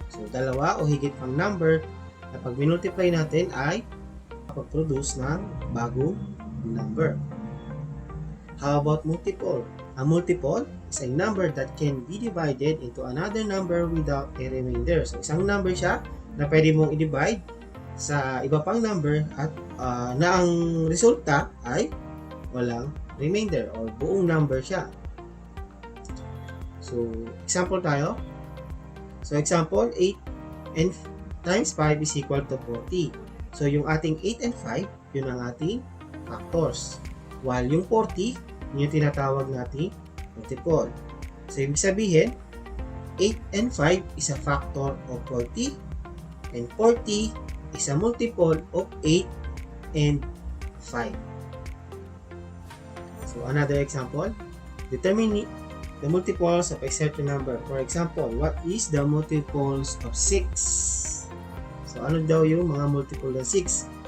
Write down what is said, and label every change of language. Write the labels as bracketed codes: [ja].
[tl] So, dalawa o higit pang number na pag minultiply natin ay kapag-produce ng bagong number. [en] How about multiple? A multiple is a number that can be divided into another number without a remainder. [tl] So, isang number siya na pwede mong i-divide sa iba pang number at na ang resulta ay walang remainder or buong number siya. So, example tayo. [en] So, example, 8 and times 5 is equal to 40. [tl] So, yung ating 8 and 5, yun ang ating factors. While yung 40, yun yung tinatawag nating multiple. [en] So, [tl] ibig sabihin, [en] 8 and 5 is a factor of 40 and 40 is a multiple of 8 and 5. So another example, determine the multiples of a certain number. For example, what is the multiples of 6? [tl] So ano daw yung mga multiple ng 6?